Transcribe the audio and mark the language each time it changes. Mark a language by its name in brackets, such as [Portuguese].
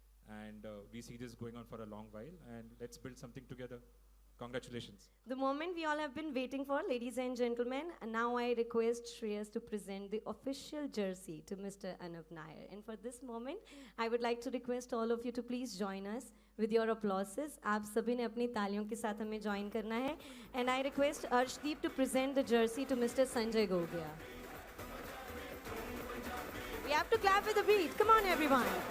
[English] And we see this going on for a long while. And let's build something together. Congratulations. The moment we all have been waiting for, ladies and gentlemen, and now I request Shreyas to present the official jersey to Mr. Anup Nair. And for this moment, I would like to request all of you to please join us with your applauses. [Hindi] आप सभी ने अपनी तालियों के साथ हमें join करना है. [English] And I request Arshdeep to present the jersey to Mr. Sanjay Gogia. We have to clap with the beat. Come on, everyone.